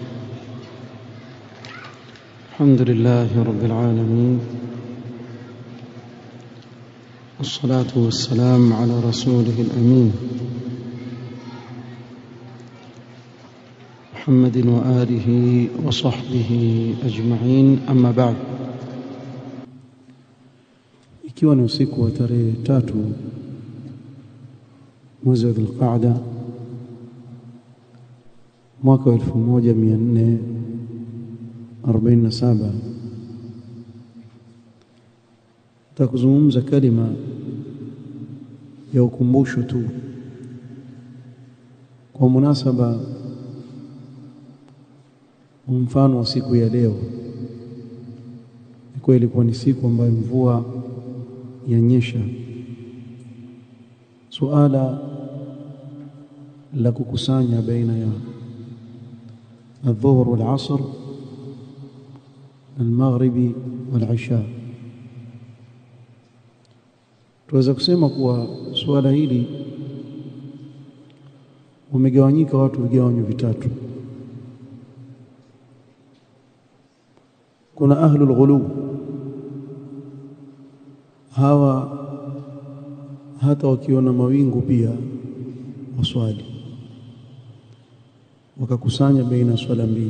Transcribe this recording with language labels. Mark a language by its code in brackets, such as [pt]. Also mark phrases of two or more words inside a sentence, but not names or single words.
[ar] الحمد لله رب العالمين، والصلاة والسلام على رسوله الأمين محمد وآله وصحبه أجمعين، أما بعد. [sw] Ikiwa ni usiku wa tarehe 3 mwezi wa Dhulqaada mwaka 1447, takuzungumza kalima ya ukumbusho tu kwa munasaba mfano wa siku ya leo. Kwa ilikuwa ni siku ambayo mvua yanyesha. Suala la kukusanya baina ya [ar] الظهر والعصر المغرب والعشاء. [sw] Tuweza kusema kuwa suala hili umegawanyika watu vigawanyo vitatu. Kuna [ar] أهل الغلو, [sw] hawa hata wakiona mawingu pia waswali, wakakusanya baina swala mbili.